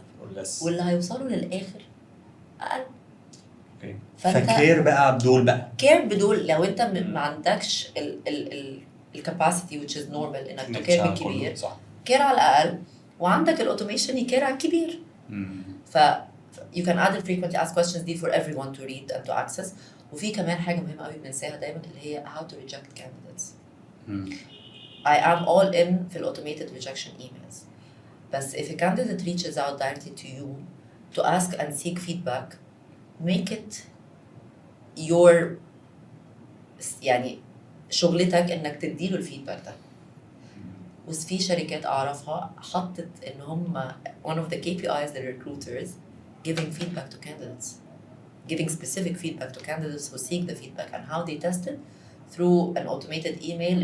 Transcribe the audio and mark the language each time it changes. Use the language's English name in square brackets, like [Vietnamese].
[English] or less، [Arabic] واللي هيوصلوا للاخر اقل. اوكي فانت فكير بقى بدول لو انت ما عندكش الكاباسيتي [English] which is normal [Arabic] انك تكير بالكبير، كير على الاقل وعندك الاوتوميشن يكير على الكبير. [English] ف you can add the frequently asked questions دي for everyone to read and to access. [Arabic] وفي كمان حاجه مهمه قوي بننساها دايما اللي هي [English] how to reject candidates. I am all in في automated rejection emails. بس if a candidate reaches out directly to you to ask and seek feedback, make it your [Arabic] يعني شغلتك انك تديله الفيدباك ده. وفي شركات اعرفها حطت ان هم [English] one of the KPIs the recruiters giving feedback to candidates, giving specific feedback to candidates who seek the feedback and how they test it through an automated email.